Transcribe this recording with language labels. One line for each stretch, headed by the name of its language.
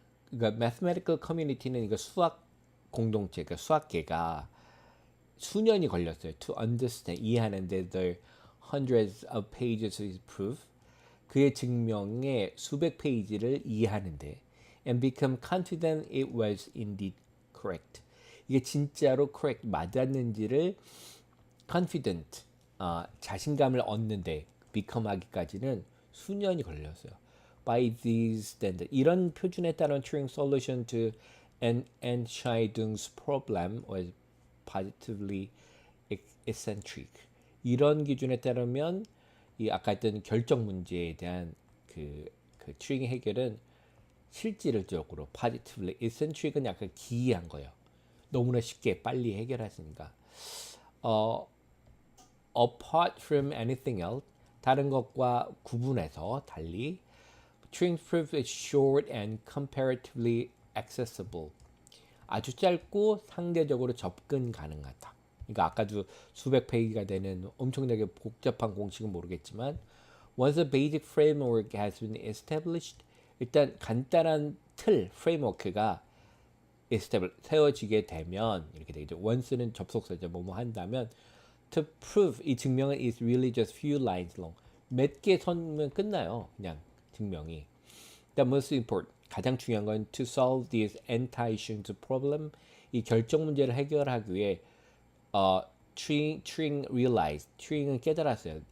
Korean: 그러니까 mathematical community는 이거 수학 공동체, 그러니까 수학계가 수년이 걸렸어요.
English: To understand
Korean: 이해하는데
English: the hundreds of pages of his proof
Korean: 그의 증명의 수백 페이지를 이해하는데
English: and become confident it was indeed correct.
Korean: 이게 진짜로 correct 맞았는지를 confident 자신감을 얻는데 become 하기까지는 수년이 걸렸어요.
English: By these standards
Korean: 이런 표준에 따른
English: Turing solution to Entscheidung's problem was positively eccentric.
Korean: 이런 기준에 따르면 이 아까 했던 결정 문제에 대한 그 튜링 해결은 실질적으로
English: positively eccentric
Korean: 은 약간 기이한 거예요. 너무나 쉽게 빨리 해결하시니까.
English: Apart from anything else,
Korean: 다른 것과 구분해서 달리,
English: Turing proof is short and comparatively accessible.
Korean: 아주 짧고 상대적으로 접근 가능하다. 그러니까 아까도 수백 페이지가 되는 엄청나게 복잡한 공식은 모르겠지만
English: once a basic framework has been established
Korean: 일단 간단한 틀, 프레임워크가 세워지게 되면 이렇게 되죠. once는 접속사죠. 뭐뭐 한다면
English: to prove
Korean: 이 증명은
English: is really just few lines long.
Korean: 몇 개 선면 끝나요. 그냥 증명이.
English: The most important
Korean: 가장 중요한 건
English: to solve this anti-Issuance problem
Korean: 이 결정 문제를 해결하기 위해
English: Turing realized Turing은
Korean: 깨달았어요.